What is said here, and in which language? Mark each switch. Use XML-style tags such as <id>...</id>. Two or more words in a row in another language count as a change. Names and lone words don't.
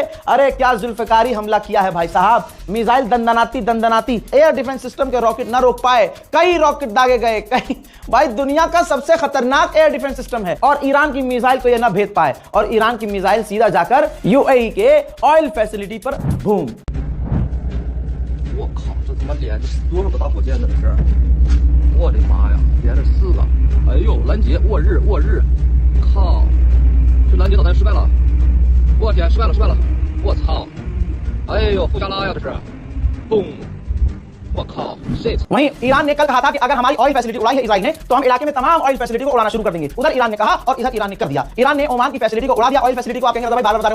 <hi>अरे क्या जुल्फिकारी हमला किया है भाई साहब। मिसाइल दंदनाती</hi> <en>air defense system</en> <hi>के रॉकेट ना रोक पाए, कई रॉकेट दागे गए, कई। भाई दुनिया का सबसे खतरनाक</hi> <en>air defense system</en> <hi>है और ईरान की मिसाइल को यह ना भेद पाए और ईरान की मिसाइल सीधा जाकर यूएई के</hi> <en>oil facility</en> <hi>पर बूम।</hi> <zh>我靠，这他妈连着多少个大火箭呢？这是，我的妈呀，连着4个！哎呦，拦截，握日，靠，这拦截导弹失败了！我天，失败了！我操！哎呦，富加拉呀，这是，嘣！我靠 ，shit！</zh> <hi>वहीं ईरान ने कल कहा था कि अगर हमारी</hi> <en>oil facility</en> <hi>उड़ाई है इजराइल ने तो हम इलाके में तमाम</hi> <en>oil facility</en> <hi>को उड़ाना शुरू कर देंगे। उधर ईरान ने कहा और इधर ईरान ने कर दिया। ईरान ने ओमान की फैसिलिटी को उड़ा दिया,</hi> <en>oil facility</en> <hi>को आप कहेंगे भाई बार-बार बता रहे हो।</hi>